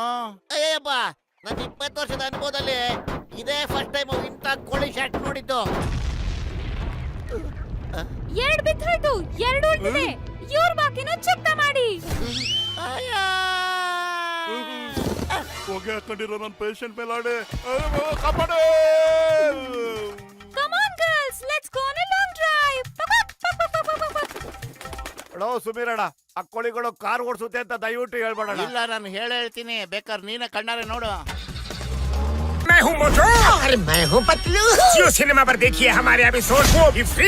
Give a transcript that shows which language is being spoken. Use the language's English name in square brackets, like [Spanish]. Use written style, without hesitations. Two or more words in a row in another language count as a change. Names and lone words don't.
[Kannada] ಅಯ್ಯಪ್ಪ, ನನ್ನ 20 ವರ್ಷದ ಅನುಭವದಲ್ಲಿ ಇದೇ [English] first time [Kannada] ಇಂಥ ಕೋಳಿ ಶಾಟ್ ನೋಡಿದ್ದು. 2 ಬಿದ್ದೋಯ್ತು, 2 ಉಳಿದಿದೆ. ಇವ್ರ ಬಾಕಿನ ಚುಕ್ತ ಮಾಡಿ. ಹೊಗೆ ಹಾಕೊಂಡಿರೋ ನನ್ನ ಪೇಷಂಟ್ ಮೇಲೆ ಆಡೆ ಕಾಪಾಡು. [English] Come on girls, let's go on a long drive. [Kannada] ಸುಮೀರಣ್ಣ, ಆ ಕೋಳಿಗಳು ಕಾರ್ ಓಡಿಸುತ್ತೆ ಅಂತ ದಯವಿಟ್ಟು ಹೇಳ್ಬೇಡ. ಇಲ್ಲ, ನಾನು ಹೇಳ್ತೀನಿ, ಬೇಕಾದ್ರೆ ನೀನೇ ಕಣ್ಣಾರೆ ನೋಡು. [Hindi] मैं हूँ मोटू और मैं हूँ पतलू। जियो सिनेमा पर देखिए हमारे एपिसोड वो भी फ्री में।